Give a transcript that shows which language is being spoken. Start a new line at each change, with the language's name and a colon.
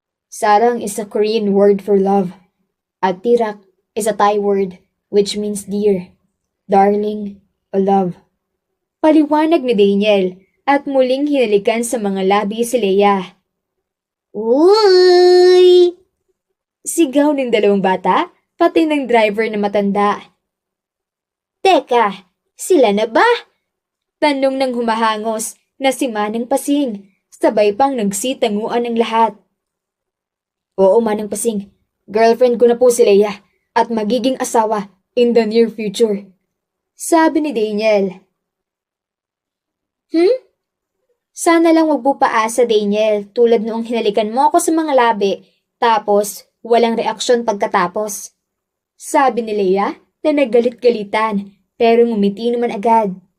English: Sarang is a Korean word for love. At tirak is a Thai word which means dear, darling, or love.
Filipino: Paliwanag ni Daniel at muling hinalikan sa mga labi si Leia. Uy! Sigaw ng dalawang bata, pati ng driver na matanda. Teka, sila na ba? Tanong ng humahangos na si Manang Pasing, sabay pang nagsitanguan ang lahat. Oo, Manang Pasing, girlfriend ko na po si Leia at magiging asawa
English: in the near future.
Filipino: Sabi ni Daniel. Sana lang wag mo paasa, Daniel, tulad noong hinalikan mo ako sa mga labi, tapos walang reaksyon pagkatapos. Sabi ni Leia na naggalit-galitan, pero ngumiti naman agad.